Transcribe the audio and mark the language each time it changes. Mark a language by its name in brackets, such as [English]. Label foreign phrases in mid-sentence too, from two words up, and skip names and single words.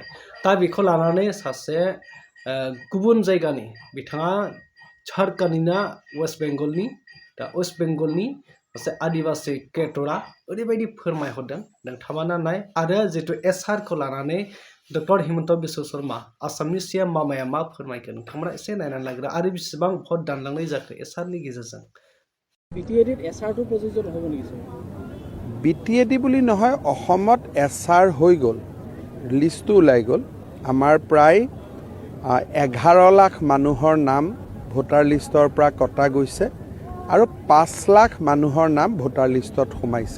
[Bodo] दा बेखौ लानानै सासे गुबुन जायगानि बिथाङा झारखन्डनिना वेस्ट बेंगलनि दा वेस्ट बेंगलनि सासे आदिबासी क्रिएटरा ओरैबायदि फोरमायहरदों नोंथांमोना नाय। आरो जितु एसआरखौ लानानै डक्टर हिमन्त बिश्व शर्मा आसामनि सीएम मामाया मा फोरमायगोन नोंथांमोना एसे नायनानै लाग्रो आरो बेसेबां भट दानलांनाय जाखो एसआरनि गेजेरजों। [Assamese] বিটিএডিত এছআৰটো প্ৰযোজ্য নহ'ব নেকি? বিটিএডি বুলি নহয়, অসমত এছআৰ হৈ গ'ল, লিষ্টটো ওলাই গ'ল। আমাৰ প্ৰায় 11 লাখ মানুহৰ নাম ভোটাৰ লিষ্টৰ পৰা কটা গৈছে আৰু 5 লাখ মানুহৰ নাম ভোটাৰ লিষ্টত সোমাইছে।